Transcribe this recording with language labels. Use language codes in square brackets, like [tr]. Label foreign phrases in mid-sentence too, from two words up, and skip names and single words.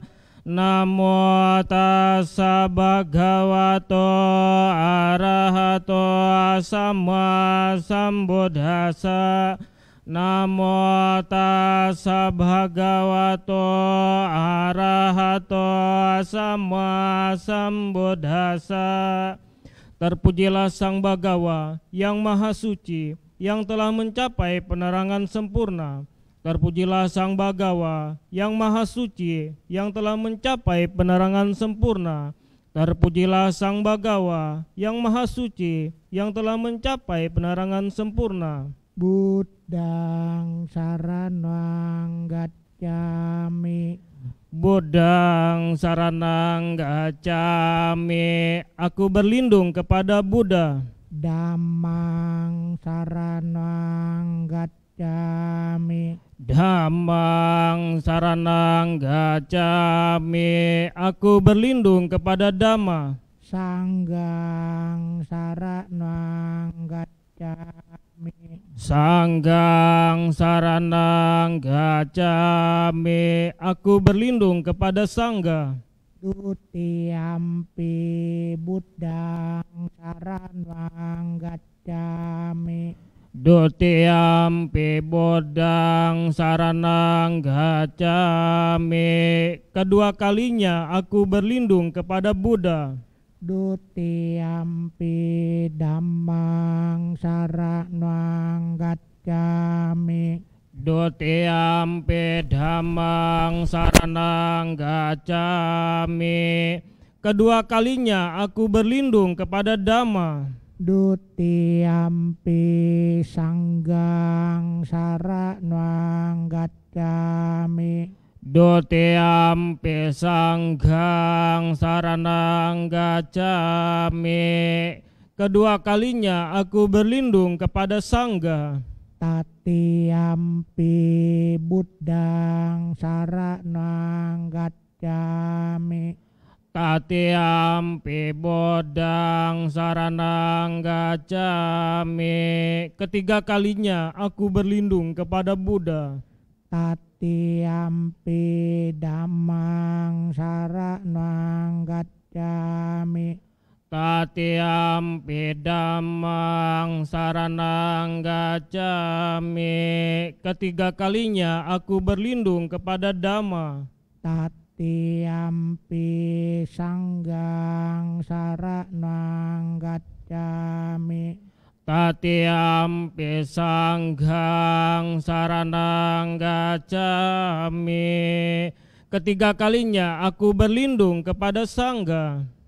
[pi] Namo tassa bhagavato arahato sama sambuddhassa. Namo tassa bhagavato arahato sama sambuddhassa. [id] Terpujilah Sang Bhagawa yang Maha Suci, yang telah mencapai penerangan sempurna. Terpujilah Sang Bhagawa yang Maha Suci, yang telah mencapai penerangan sempurna. Terpujilah Sang Bhagawa yang Maha Suci, yang telah mencapai penerangan sempurna. [pi] Buddhang saranang gacchami. Buddhang saranang gacchami. [id] Aku berlindung kepada Buddha. [pi] Dhammang saranang gacchami. Dhammang saranang gacchami. [id] Aku berlindung kepada Dhamma. [pi] Sanggang saranang gacchami. Sanggang saranang gacami, [id] aku berlindung kepada sangga. [pi] Dutiyampi buddhang saranang gacami. Dutiyampi bodang saranang gacami, [id] kedua kalinya aku berlindung kepada Buddha. [pi] Dutiyampi dhammang saranang gacami. Dutiyampi dhammang saranang gacami, [id] kedua kalinya aku berlindung kepada Dhamma. [pi] Dutiyampi sanggang saranang gacami. Dutiyampi sangghang saranang gacami, [id] kedua kalinya aku berlindung kepada sangga. [pi] Tatiyampi buddhang saranang gacami. Tatiyampi bodang saranang gacami, [id] ketiga kalinya aku berlindung kepada Buddha. [pi] Tatiyampi dhammang saranang gacami. Tatiyampi dhammang saranang gacami, [id] ketiga kalinya aku berlindung kepada Dhamma. [pi] Tatiyampi sanggang saranang gacami. Tatiyampi sangghang saranang gacami, [id] ketiga kalinya aku berlindung kepada sangga.